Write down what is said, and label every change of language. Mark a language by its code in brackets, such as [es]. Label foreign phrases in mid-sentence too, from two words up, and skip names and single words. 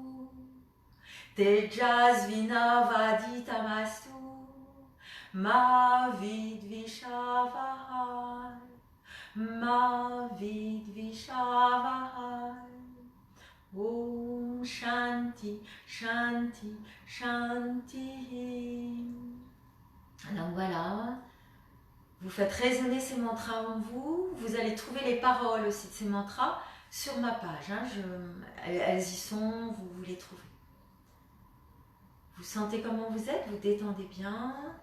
[sa] तेजस्विनावधीतमस्तु. मा विद्विषावहै. मा विद्विषावहै. ॐ शान्तिः, शान्तिः, शान्तिः. [fr] Alors voilà, vous faites résonner ces mantras en vous. Vous allez trouver les paroles aussi de ces mantras sur ma page. Hein. Elles y sont, vous les trouvez. Vous sentez comment vous êtes, vous détendez bien.